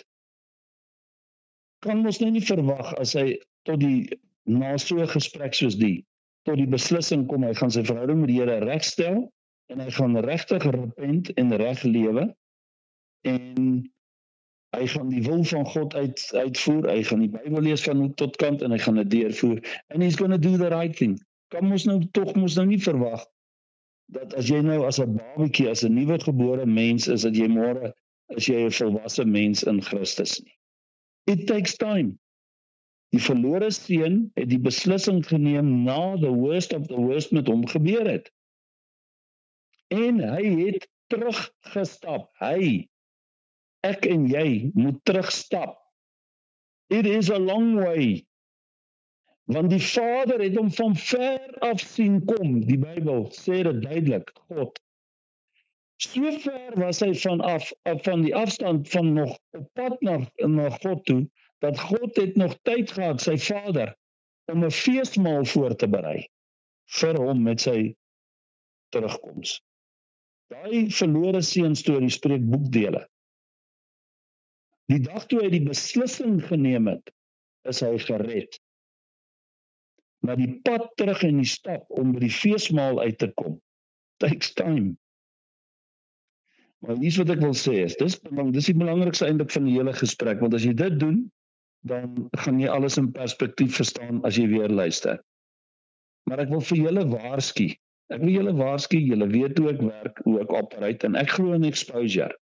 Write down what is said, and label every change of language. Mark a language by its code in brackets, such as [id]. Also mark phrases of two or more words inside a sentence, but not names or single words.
[af] kan ons nou nie verwag as hy na so 'n gesprek soos die, tot die beslissing kom, hy gaan sy verhouding met die Here regstel, en hy gaan regtig repent en reg lewe, en hy gaan die wil van God uitvoer, hy gaan die Bybel lees van hoek tot kant, en hy gaan dit deurvoer, [en] and he's going to do the right thing. [af] Kan ons nou nie verwag, dat as jy nou as 'n babatjie, as 'n nuwe gebore mens is, dat jy môre, as jy 'n volwasse mens in Christus nie. [en] It takes time. [af] Die verlore seun het die beslissing geneem na [en] the worst of the worst [af] met hom gebeur het. En hy het teruggestap, hy ek en jy moet terugstap. [en] It is a long way. [af] Want die Vader het hom van ver af sien kom. Die Bybel sê dit duidelik, God. So ver was hy van die afstand van nog op pad na God toe, dat God het nog tyd gehad, sy Vader, om 'n feesmaal voor te berei vir hom met sy terugkoms. Daai verlore seun storie spreek boekdele. Die dag toe hy die beslissing geneem het, is hy gered. Maar die pad terug en die stap om by die feesmaal uit te kom, [en] takes time. [af] Maar iets wat ek wil sê is, dis die belangrikste eintlik van die hele gesprek, want as jy dit doen, dan gaan jy alles in perspektief verstaan as jy weer luister. Maar ek wil vir julle waarsku. Ek wil julle waarsku, julle weet hoe ek werk, hoe ek operate, en ek glo in exposure.